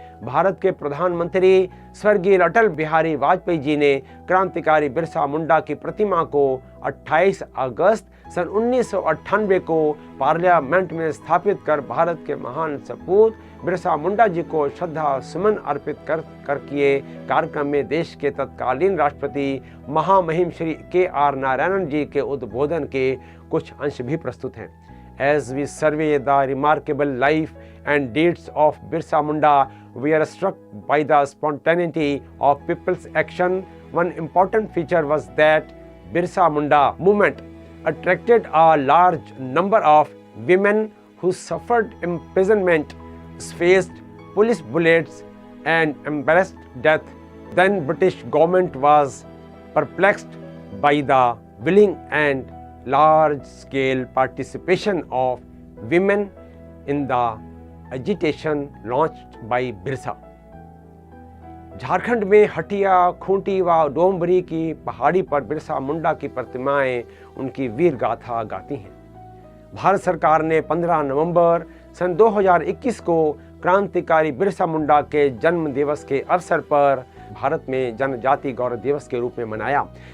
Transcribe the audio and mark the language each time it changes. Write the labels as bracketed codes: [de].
[hi] भारत के प्रधानमंत्री स्वर्गीय अटल बिहारी वाजपेयी जी ने क्रांतिकारी बिरसा मुंडा की प्रतिमा को 28 अगस्त सन 1998 को पार्लियामेंट में स्थापित कर भारत के महान सपूत बिरसा मुंडा जी को श्रद्धा सुमन अर्पित कर किए कार्यक्रम में देश के तत्कालीन राष्ट्रपति महामहिम श्री KR नारायणन जी के उद्बोधन के कुछ अंश भी प्रस्तुत हैं। [en] As we survey the remarkable life and deeds of Birsa Munda, we are struck by the spontaneity of people's action. One important feature was that Birsa Munda movement attracted a large number of women who suffered imprisonment, faced police bullets and embarrassed death. Then British government was perplexed by the willing and large-scale participation of women in the agitation launched by Birsa. [hi] Jharkhand में हटिया, खूंटी व डोंबरी की पहाड़ी पर बिरसा मुंडा की प्रतिमाएं उनकी वीर गाथा गाती हैं। भारत सरकार ने 15 नवंबर सन 2021 को क्रांतिकारी बिरसा मुंडा के जन्म दिवस के अवसर पर भारत में जनजाति गौरव दिवस के रूप में मनाया।